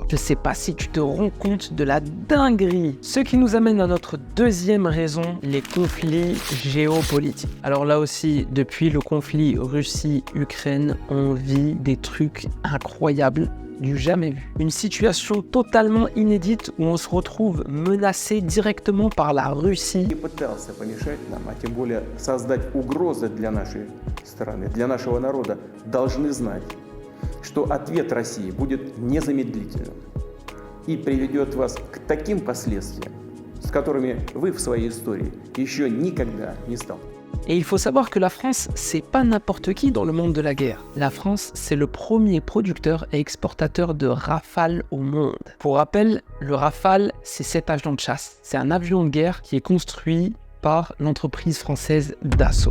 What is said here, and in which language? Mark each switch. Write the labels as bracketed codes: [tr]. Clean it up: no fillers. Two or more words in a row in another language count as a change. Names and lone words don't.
[fr] Je sais pas si tu te rends compte de la dinguerie. Ce qui nous amène à notre deuxième raison, les conflits géopolitiques. Alors là aussi, depuis le conflit Russie-Ukraine, on vit des trucs incroyables du jamais vu. Une situation totalement inédite où on se retrouve menacé directement par la Russie. [ru] И пытался помешать нам, а тем более создать угрозы для нашей страны, для нашего народа, должны знать, что ответ России будет незамедлительным и приведет вас к таким последствиям, с которыми вы в своей истории еще никогда не сталкивались. [fr] Et il faut savoir que la France, c'est pas n'importe qui dans le monde de la guerre. La France, c'est le premier producteur et exportateur de Rafale au monde. Pour rappel, le Rafale, c'est cet avion de chasse. C'est un avion de guerre qui est construit par l'entreprise française Dassault.